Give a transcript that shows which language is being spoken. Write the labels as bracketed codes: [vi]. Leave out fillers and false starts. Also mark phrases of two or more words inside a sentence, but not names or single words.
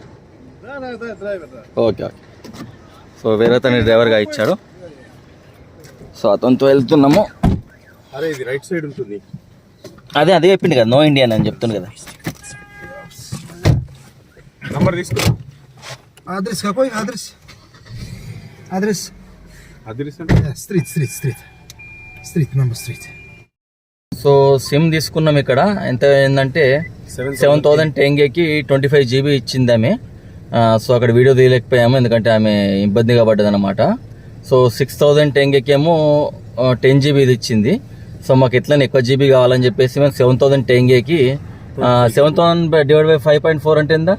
[te] ఓకే. సో వేరే అతని డ్రైవర్గా ఇచ్చాడు. సో అతనితో వెళ్తున్నాము. అరే ఇది [en] right side [te] ఉంటుంది. అదే చెప్పింది కదా, నో ఇండియా అని చెప్తుంది కదా. నంబర్ తీసుకో. [ru] Адрес какой? Адрес? Адрес? Стрит, [en] number street. [te] సో సిమ్ తీసుకున్నాం ఇక్కడ. ఎంత ఏంటంటే 7,000 టెంగేకి 25 GB ఇచ్చింది ఆమె. సో అక్కడ వీడియో తీయలేకపోయాము ఎందుకంటే ఆమె ఇబ్బందిగా పడ్డది అనమాట. సో 6,000 టెంగేకి ఏమో 10 GB ఇది ఇచ్చింది. సో మాకు ఎట్లా ఎక్కువ GB కావాలని చెప్పేసి మేము 7,000 టెంగేకి 7,000 [en] divide by [te] 5.4 అంటే ఎంత?